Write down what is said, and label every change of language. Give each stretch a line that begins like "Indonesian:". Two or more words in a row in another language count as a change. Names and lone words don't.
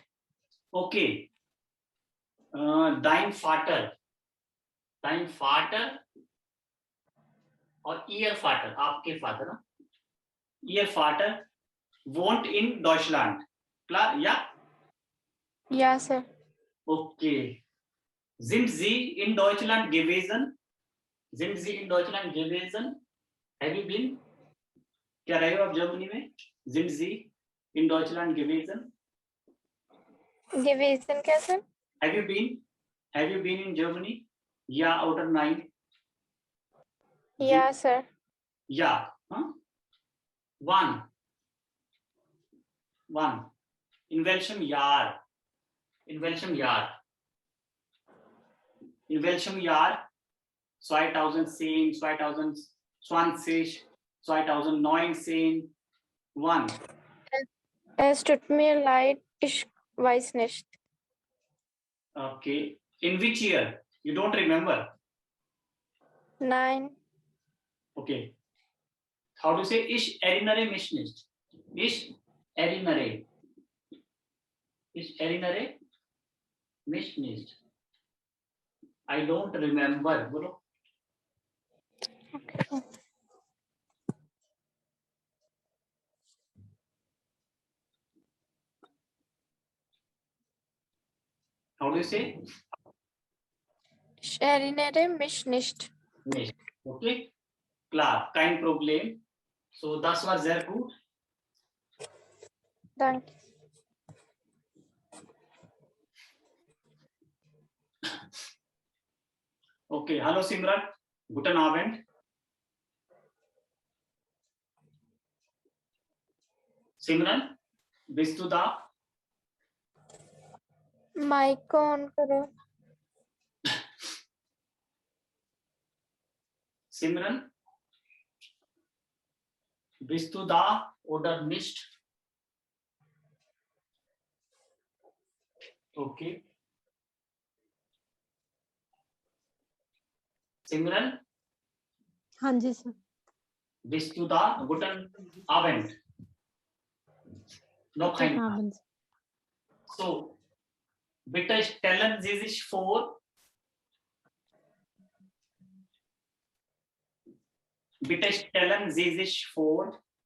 German: Okay. Dein Vater और Ihr Vater, आपके Vater, ना? Ihr Vater wohnt in Deutschland. Klar? Ja? Ja, sir. Okay. Sind Sie in Deutschland gewesen? Sind Sie in Deutschland gewesen?
English: Have you been?
Hindi: क्या रहे हो आप जर्मनी में?
German: Sind Sie in Deutschland gewesen?
Hindi: Gewesen क्या sir?
English: Have you been in Germany?
German: Ja oder nein? Ja, sir. Ja. Huh? Wann? In welchem Jahr? In welchem Jahr? 2010, 2020, 2019. Wann? Es tut mir leid, ich weiß nicht.
English: Okay. In which year? You don't remember?
German: Nein.
English: Okay. How do you say?
German: Ich erinnere mich nicht. Ich erinnere mich nicht.
English: I don't remember. Bolo. Okay. How do you say?
German: Ich erinnere mich nicht. Nicht. Okay. Klar, kein Problem. So, das war sehr gut. Danke. Okay, hallo Simran. Guten Abend. Simran, bist du da?
Hindi: माइक को ऑन करो.
German: Simran, bist du da oder nicht? Okay. Simran,
Hindi: हाँ जी सर.
German: bist du da? Guten Abend. Noch Guten ein. Abend. So, bitte stellen Sie sich vor. Bitte stellen Sie sich vor.